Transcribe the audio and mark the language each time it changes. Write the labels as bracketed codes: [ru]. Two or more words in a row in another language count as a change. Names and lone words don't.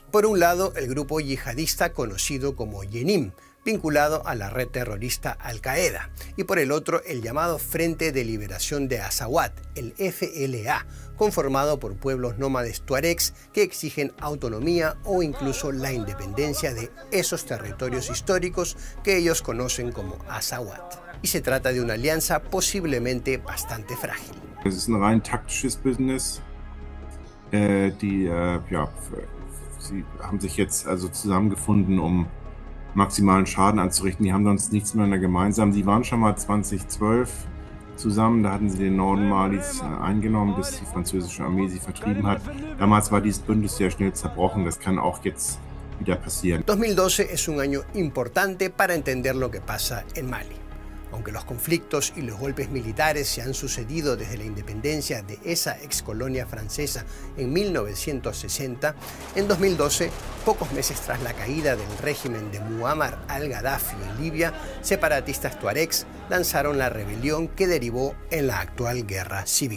[es] Por un lado, el grupo yihadista conocido como Yenim, vinculado a la red terrorista Al-Qaeda, y por el otro el llamado Frente de Liberación de Azawad, el FLA, conformado por pueblos nómades tuaregs que exigen autonomía o incluso la independencia de esos territorios históricos que ellos conocen como Azawad. Y se trata de una alianza posiblemente bastante frágil. [de] Es ist ein rein taktisches Business. Sie haben sich jetzt also zusammengefunden, maximalen Schaden anzurichten. Die haben sonst nichts miteinander gemeinsam. Sie waren schon mal 2012 zusammen, da hatten sie den Norden Malis eingenommen, bis die französische Armee sie vertrieben hat. Damals war dieses Bündnis sehr schnell zerbrochen. Das kann auch jetzt wieder passieren. [es] 2012 es un año importante para entender lo que pasa en Mali. Aunque los conflictos y los golpes militares se han sucedido desde la independencia de esa excolonia francesa en 1960, en 2012, pocos meses tras la caída del régimen de Muammar al-Gaddafi en Libia, separatistas tuaregs lanzaron la rebelión que derivó en la actual guerra civil.